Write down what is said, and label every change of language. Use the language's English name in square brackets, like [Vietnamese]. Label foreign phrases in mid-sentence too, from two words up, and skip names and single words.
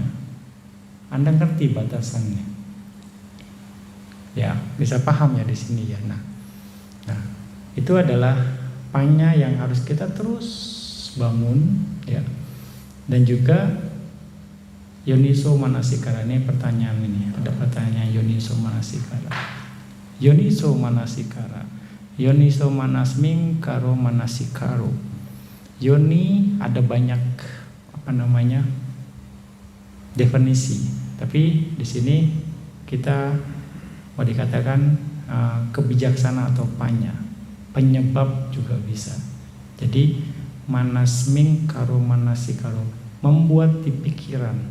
[Indonesian] Anda ngerti batasannya. Ya, bisa paham ya di sini ya. Nah, itu adalah panya yang harus kita terus bangun, ya. Dan juga [Pali] Yoniso Manasikara, [Indonesian] ini pertanyaan ini, ada pertanyaan [Pali] Yoniso Manasikara. Yoniso Manasikara, Yoniso Manasming Karo Manasikaro. [Indonesian] Yoni ada banyak definisi, tapi di sini kita mau dikatakan kebijaksanaan atau panya, penyebab juga bisa. Jadi [Pali] manasming karo manasikaro, [Indonesian] membuat di pikiran.